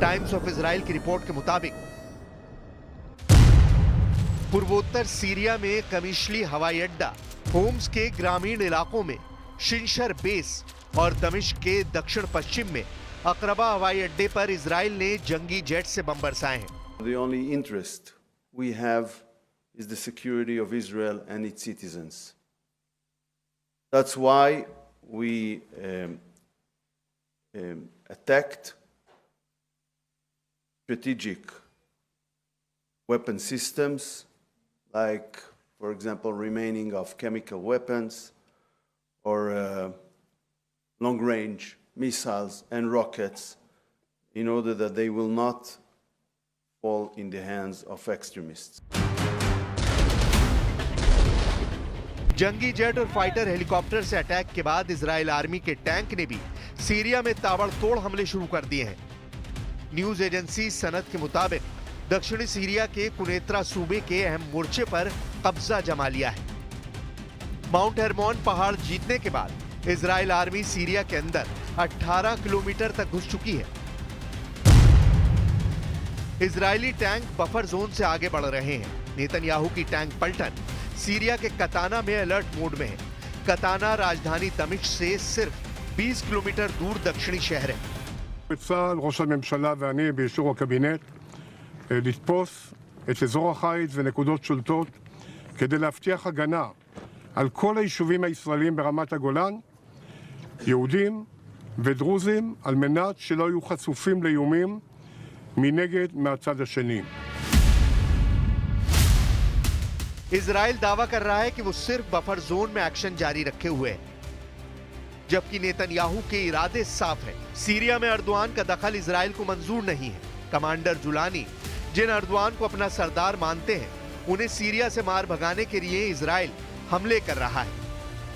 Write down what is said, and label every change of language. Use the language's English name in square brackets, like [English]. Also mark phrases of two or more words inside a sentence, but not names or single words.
[Hindi] टाइम्स ऑफ इजराइल की रिपोर्ट के मुताबिक पूर्वोत्तर सीरिया में कमिशली हवाई अड्डा, होम्स के ग्रामीण इलाकों में शिनशर बेस और दमिश्क के दक्षिण पश्चिम में अकरबा हवाई अड्डे पर इजराइल ने जंगी जेट से बम बरसाए हैं। [English] The only interest we have is the security of Israel and its citizens. That's why we attacked strategic weapon systems, like, for example, remaining of chemical weapons or long-range missiles and rockets, in order that they will not fall in the hands of extremists. [Hindi] जंगी जेट और [English] fighter helicopter [Hindi] से अटैक के बाद इजराइल आर्मी के टैंक ने भी सीरिया में ताबड़तोड़ हमले शुरू कर दिए हैं। [English] news agency [Hindi] सनद के मुताबिक दक्षिणी सीरिया के कुनेत्रा सूबे के अहम मोर्चे पर कब्जा जमा लिया है। माउंट हेरमोन पहाड़ जीतने के बाद इजराइल आर्मी सीरिया के अंदर 18 किलोमीटर तक घुस चुकी है। इजरायली टैंक [English] buffer zone [Hindi] से आगे बढ़ रहे हैं। नेतन्याहू की टैंक पलटन सीरिया के कताना में [English] alert mode [Hindi] में है। कताना राजधानी दमिश्क से सिर्फ 20 किलोमीटर दूर दक्षिणी शहर है। [Hebrew] בצה"ל, ראש הממשלה ואני באישור הקבינט לתפוס את אזור החיץ ונקודות שולטות כדי להבטיח הגנה על כל היישובים הישראלים ברמת הגולן, יהודים ודרוזים, על מנת שלא יהיו חשופים לאיומים מנגד מהצד השני. [Hindi] इजराइल दावा कर रहा है कि वो सिर्फ [English] buffer zone [Hindi] में एक्शन जारी रखे हुए है, जबकि नेतन्याहू के इरादे साफ है। सीरिया में अर्दवान का दखल इजराइल को मंजूर नहीं है। कमांडर जुलानी, जिन अर्दवान को अपना सरदार मानते हैं, उन्हें सीरिया से मार भगाने के लिए इजराइल हमले कर रहा है।